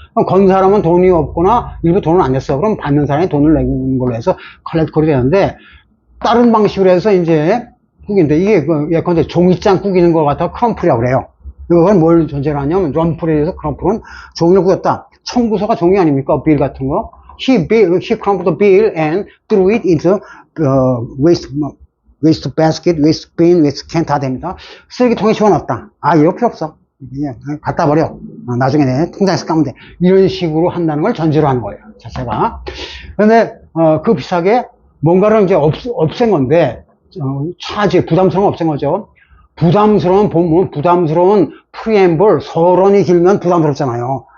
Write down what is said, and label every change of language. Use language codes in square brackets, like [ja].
[ko] 그럼 건 사람은 돈이 없거나 일부 돈을 안 냈어. 그럼 받는 사람이 돈을 내는 걸로 해서 컬렉트 콜이 되는데, 다른 방식으로 해서 이제 꾸기는데, 이게 예컨대 종이장 꾸기는 것 같아 크럼플이라고 그래요. 이건 뭘 전제로 하냐면, 럼플에 대해서 크럼플은 종이를 꾸겼다. 청구서가 종이 아닙니까? 빌 같은 거. [en] He crumpled the bill and threw it into waste basket, waste bin, waste can [ko] 다 됩니다. 쓰레기통에 집어넣었다. 이럴 필요 없어. 그냥 갖다 버려. 나중에 내 통장에서 까면 돼. 이런 식으로 한다는 걸 전제로 하는 거예요. 자체가. 그런데 그 비슷하게 뭔가를 이제 없앤 건데 차지 부담스러운 없앤 거죠. 부담스러운 프리앰블 서론이 길면 부담스럽잖아요.